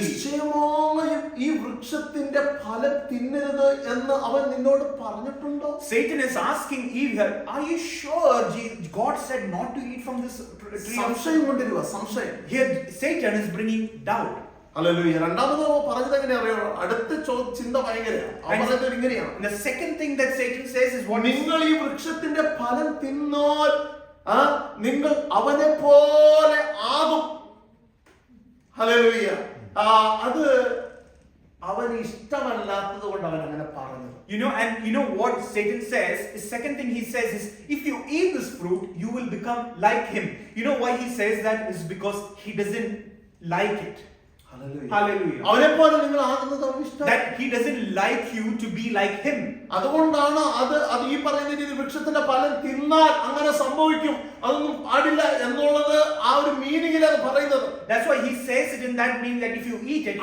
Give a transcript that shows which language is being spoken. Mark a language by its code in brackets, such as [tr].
[ml] നിശ്ചയമായും ഈ വൃക്ഷത്തിന്റെ ഫലം തിന്നരുത് എന്ന് അവൻ നിന്നോട് പറഞ്ഞിട്ടുണ്ടോ? [en] Satan is asking Eve, are you sure God said not to eat from this tree? [ml] സംശയം കൊണ്ടിരുക, സംശയം. [en] Here Satan is bringing doubt. [ml] Hallelujah. രണ്ടാമത് പറഞ്ഞത് എങ്ങനെയാ അറിയോ? അടുത്ത ചിന്ത ഭയങ്കരമാണ്. അവൻ പറയുന്നത് ഇങ്ങനെയാണ്. [en] The second thing that Satan says is what? [ml] നിങ്ങൾ ഈ വൃക്ഷത്തിന്റെ ഫലം തിന്നാൽ നിങ്ങൾ അവനെ പോലെ ആകും. ഹല്ലേലൂയ. അത് അവന് ഇഷ്ടമല്ലാത്തത് കൊണ്ട് അവൻ അങ്ങനെ പറഞ്ഞത്. [en] You know what Satan says? The second thing he says is, if you eat this fruit, you will become like him. You know why he says that? Is because he doesn't like it. Hallelujah. [ml] അവനെ പോലെ നിങ്ങൾ ആകുന്നത് അവന് ഇഷ്ടം. [en] That he doesn't like you to be like him. [ml] അതുകൊണ്ടാണ് അത് ഈ പറയുന്ന രീതി വൃക്ഷത്തിന്റെ ഫലം തിന്നാൽ അങ്ങനെ സംഭവിക്കും, അതൊന്നും പാടില്ല എന്നുള്ളത് ആ ഒരു മീനിങ്ങിൽ അത് പറയുന്നത്. [en] That's why he says it in that meaning that if you eat it,